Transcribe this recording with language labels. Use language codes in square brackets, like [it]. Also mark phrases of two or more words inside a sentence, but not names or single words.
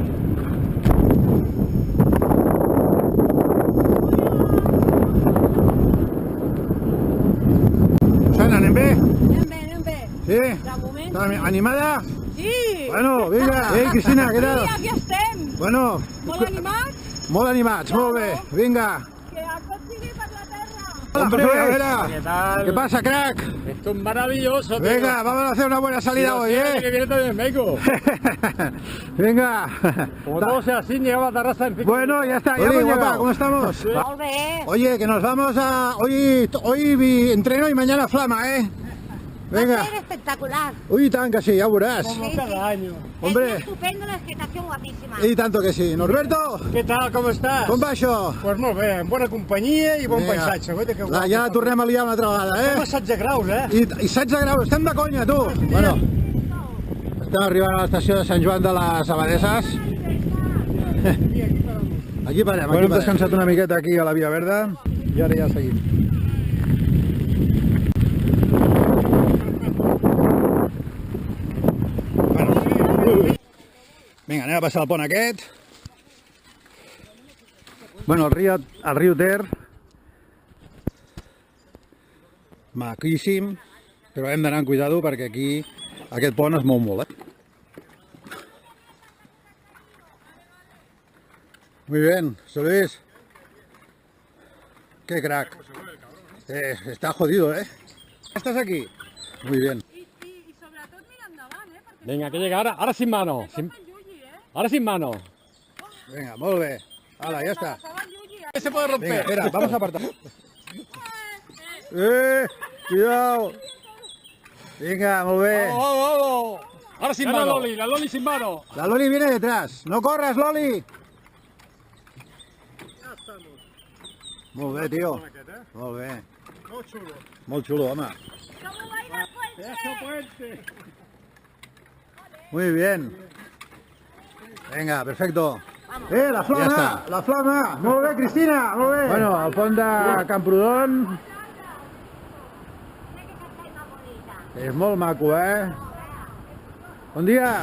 [ca] Susana, anem bé? Anem bé. Sí? De moment, sí. Animada? Sí! Bueno, vinga. Ei, Cristina, què tal? Sí, aquí estem. Bueno, Molt animats. molt animats, molt bé. Vinga. Que el tot sigui per la terra. [es] Hombre, a ver, ¿qué tal? ¿qué pasa, crack? Esto es maravilloso, tío. Venga, vamos a hacer una buena salida hoy, Que viene también vengo. Venga. Como todo sea así, llegamos a Tarrasa en 5 Bueno, ya está, ya hemos llegado. ¿Cómo estamos? [ca] Molt bé. [es] Oye, que nos vamos a... Hoy entreno y mañana flama, ¿eh? Venga. Va a ser espectacular. Uy, tan que sí, ya verás. Como Sí, cada año. Hombre. Es estupendo, la vegetación guapísima. Y tanto que sí. Norberto, ¿Qué tal? ¿Cómo estás? [ca] com va això? Pues molt bé, en bona companyia i bon Vinga. paisatge. Guaita, que guapo. Ja la tornem a liar una altra vegada, Estem eh? a 16 graus, eh? I 16 graus, estem de conya, tu! Bueno, estem arribant a l'estació de Sant Joan de les Abadesses. Aquí parem, aquí hem descansat una miqueta aquí a la Via Verda i ara ja seguim. Vinga, anem a passar el pont aquest. Bueno, el riu Ter, maquíssim, però hem d'anar amb cuidado perquè aquí aquest pont es mou molt, eh? [es] Muy bien, José Luis. Qué crack. Está jodido, ¿eh? ¿Estás aquí? Muy bien. [ca] I sobretot mira endavant, perquè [es] Venga, que llega ahora sin mano. [ca] el Yuyi, [es] Ahora sin mano. Venga, [ca] molt bé. [es] Hala, ya está. [ca] Estava el Yuyi. [es] Se puede romper. Venga, espera, vamos a apartar. Cuidado. Venga, [ca] molt bé. [es] Vamos, vamos. Ahora sin mano. La Loli sin mano. La Loli viene detrás. No corras, Loli. [ca] Molt bé, tio. Molt bé. Molt xulo. Molt xulo, home. [es] ¡Como baila fuerte! Eso puente. Muy bien. Venga, perfecto. La flama, [ca] Ja està. la flama. Molt bé, Cristina, molt bé. Bueno, al pont de Camprodon. És molt maco, eh? Bon dia.